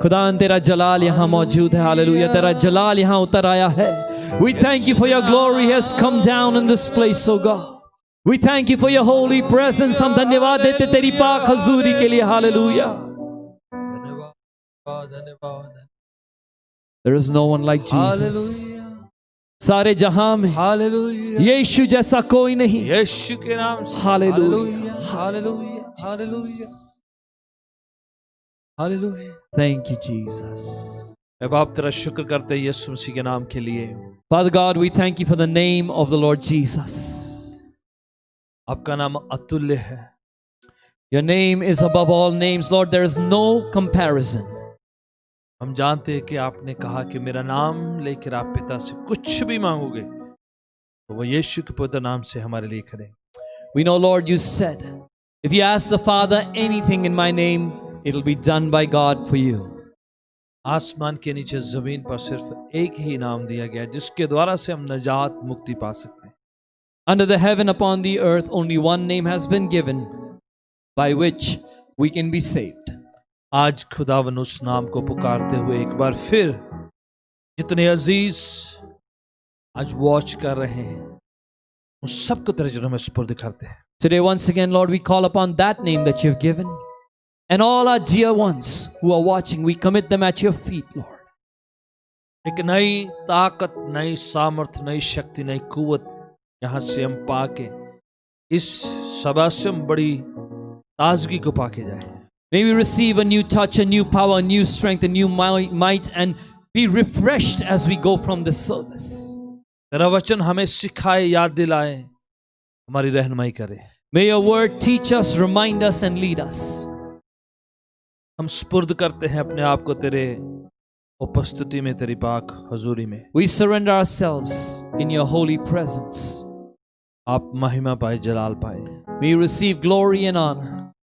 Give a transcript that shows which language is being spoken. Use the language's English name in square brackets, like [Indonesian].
[Hindi] खुदा तेरा जलाल यहाँ मौजूद है। हालेलुया, तेरा जलाल यहाँ उतर आया है। [English] We thank you for your glory has come down in this place, oh God. We thank you for your holy presence. [Hindi] हम धन्यवाद देते तेरी पाक हजूरी के लिए। हालेलुया, धन्यवाद धन्यवाद। [English] There is no one like Jesus. [Hindi] सारे जहां में हालेलुया यीशु जैसा कोई नहीं। यीशु के नाम से hallelujah hallelujah hallelujah hallelujah. [English] Thank you Jesus. [Hindi] मैं बाप तेरा शुक्र करते हैं यीशु मसीह के नाम के लिए। [English] Father God, we thank you for the name of the Lord Jesus. [Hindi] आपका नाम अतुल्य है। [English] Your name is above all names, Lord. There is no comparison. [Hindi] हम जानते हैं कि आपने कहा कि मेरा नाम लेकर आप पिता से कुछ भी मांगोगे तो वो यीशु के पवित्र नाम से हमारे लिए करें। [English] We know, Lord, you said, if you ask the Father anything in my name, it'll be done by God for you. [Hindi] आसमान के नीचे जमीन पर सिर्फ एक ही नाम दिया गया जिसके द्वारा से हम नजात मुक्ति पा सकते हैं। [English] Under the heaven upon the earth, only one name has been given by which we can be saved. [Hindi] आज खुदावन उस नाम को पुकारते हुए एक बार फिर जितने अजीज आज वॉच कर रहे हैं उन सबको तेरे चरणों में सुपुर्द करते हैं। [English] Today once again, Lord, we call upon that name that you've given, and all our dear ones who are watching, we commit them at your feet, Lord. [Hindi] एक नई ताकत, नई सामर्थ, नई शक्ति, नई कुवत यहाँ से हम पाके इस सभा से हम बड़ी ताजगी को पाके जाए। [English] May we receive a new touch, a new power, a new strength, a new might, and be refreshed as we go from this service. [Hindi] तेरा वचन हमें सिखाए, याद दिलाए, हमारी रहनुमाई करे। [English] May your word teach us, remind us, and lead us. [Hindi] हम सुपुर्द करते हैं अपने आप को तेरे उपस्थिति में, तेरी पाक हजूरी में। [English] We surrender ourselves in your holy presence. [Hindi] आप महिमा पाए, जलाल पाए। [English] We receive glory and honor.